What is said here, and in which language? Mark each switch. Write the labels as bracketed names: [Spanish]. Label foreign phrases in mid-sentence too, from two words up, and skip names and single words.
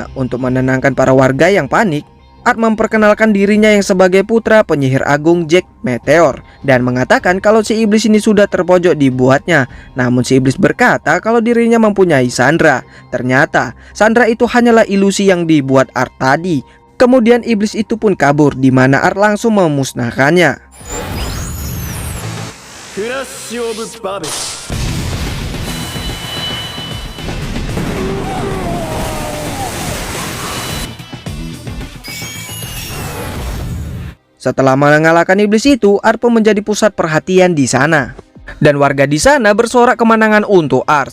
[Indonesian] Untuk menenangkan para warga yang panik, Art memperkenalkan dirinya yang sebagai putra penyihir agung Jack Meteor dan mengatakan kalau si iblis ini sudah terpojok dibuatnya. Namun si iblis berkata kalau dirinya mempunyai Sandra. Ternyata Sandra itu hanyalah ilusi yang dibuat Art tadi. Kemudian iblis itu pun kabur, di mana Art langsung memusnahkannya. クラッシュ・オブ・バベル Setelah mengalahkan iblis itu, Art pun menjadi pusat perhatian di sana. Dan warga di sana bersorak kemenangan untuk Art.